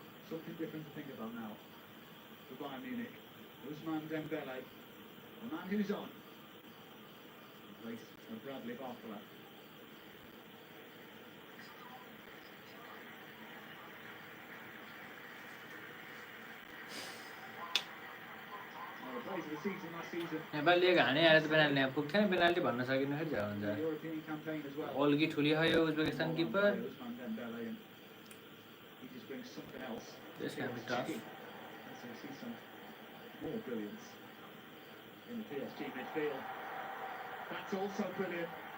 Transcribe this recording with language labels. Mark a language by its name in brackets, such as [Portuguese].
[English] Something different to think about now for Bayern Munich. Ousmane Dembele, the man who's on, in place of Bradley Barcola. The plays of the season last season, [Nepali] नेपालले घाँने आएर त penalty यहाँ पुग्थेन penalty भन्न सकिन फेरि झ्याउ हुन्छ [English] the European campaign as well. [Nepali] ओल्गी ठुली खायो Uzbekistan keeper [English] Ousmane Dembele, and he just brings something else. This can be tough. So we see some more brilliance in the PSG midfield. That's also brilliant.